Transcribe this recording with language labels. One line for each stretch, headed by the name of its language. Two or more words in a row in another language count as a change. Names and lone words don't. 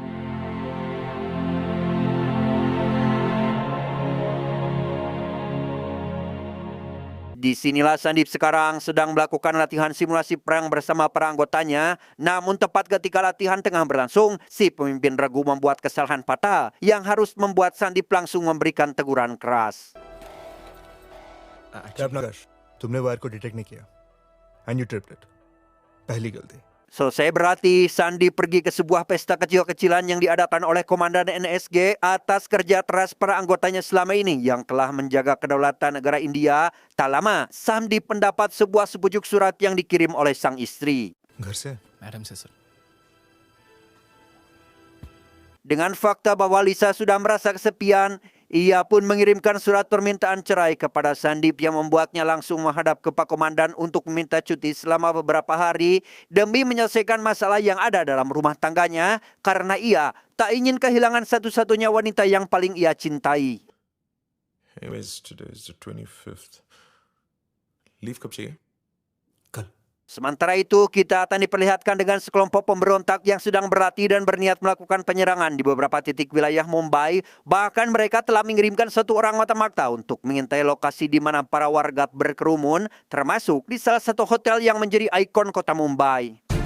Indonesian: Disinilah Sandip sekarang sedang melakukan latihan simulasi perang bersama para anggotanya. Namun tepat ketika latihan tengah berlangsung, si pemimpin ragu membuat kesalahan fatal yang harus membuat Sandip langsung memberikan teguran keras.
Hindi: ट्रैप ना कर तुमने वायर को डिटेक्ट नहीं किया
English: and you tripped it
Hindi: पहली गलती
Indonesian: Selesai berlatih, Sandip pergi ke sebuah pesta kecil-kecilan yang diadakan oleh Komandan NSG atas kerja keras para anggotanya selama ini yang telah menjaga kedaulatan negara India. Tak lama, Sandip mendapat sebuah sepucuk surat yang dikirim oleh sang istri.
Hindi: घर से मैडम से सर
Indonesian: Dengan fakta bahwa Lisa sudah merasa kesepian, ia pun mengirimkan surat permintaan cerai kepada Sandip yang membuatnya langsung menghadap ke Pak Komandan untuk meminta cuti selama beberapa hari demi menyelesaikan masalah yang ada dalam rumah tangganya karena ia tak ingin kehilangan satu-satunya wanita yang paling ia cintai.
English: Anyways, today is the 25th. Leave
Hindi: कब चाहिए? कल
Indonesian: Sementara itu, kita akan diperlihatkan dengan sekelompok pemberontak yang sedang berlatih dan berniat melakukan penyerangan di beberapa titik wilayah Mumbai. Bahkan mereka telah mengirimkan satu orang mata-mata untuk mengintai lokasi di mana para warga berkerumun, termasuk di salah satu hotel yang menjadi ikon kota Mumbai.